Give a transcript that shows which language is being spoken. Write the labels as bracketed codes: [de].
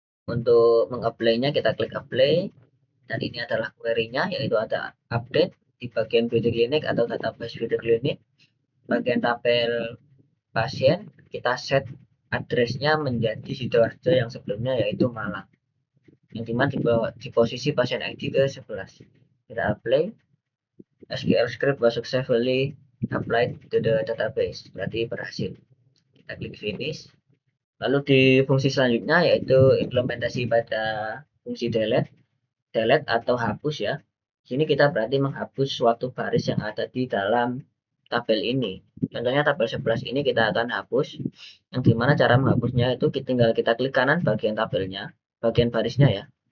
[id] Untuk mengapply-nya kita klik apply, dan ini adalah query-nya, yaitu ada update di bagian beauty clinic atau database beauty clinic. Bagian tabel pasien kita set addressnya menjadi Sidoarjo yang sebelumnya yaitu Malang, yang dimana di posisi pasien ID ke 11. Kita apply, [en] SQL script was successfully applied to the database, [id] berarti berhasil. Kita klik finish. Lalu di fungsi selanjutnya yaitu implementasi pada fungsi delete atau hapus ya. Sini kita berarti menghapus suatu baris yang ada di dalam tabel ini. Contohnya tabel 11 ini kita akan hapus, yang dimana cara menghapusnya itu tinggal kita klik kanan bagian tabelnya, bagian barisnya ya.